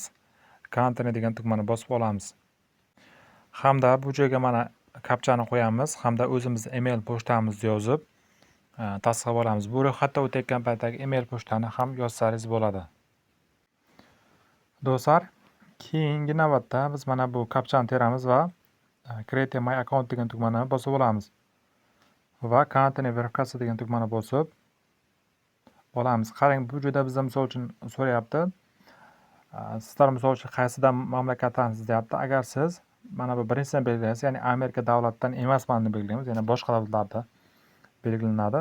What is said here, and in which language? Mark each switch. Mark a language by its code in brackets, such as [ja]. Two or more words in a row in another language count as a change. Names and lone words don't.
[uz] Continue degan tugmani bosib olamiz. Hamda bu joyga mana kapchani qo'yamiz, hamda o'zimizning email pochtamizni yozib tasdiqlab olamiz. Bu ro'yxatdan o'tayotgan paytdagi email pochtani ham yozsangiz bo'ladi. Do'stlar, keyingi navbatda biz mana bu kapchani teramiz va [en] create my account [uz] degan tugmani bosib olamiz. Va continue verifikatsiya degan tugmani bosib olamiz. Qarang, bu joyda bizda misol uchun so'rayapti. Sizlar misol uchun qaysidan mamlakatdansiz deyapti. Agar siz mana bu birinchisini belgilaysiz, ya'ni Amerika davlatidan emasman deb belgilaymiz, ya'ni boshqa davlatlarda belgilanadi.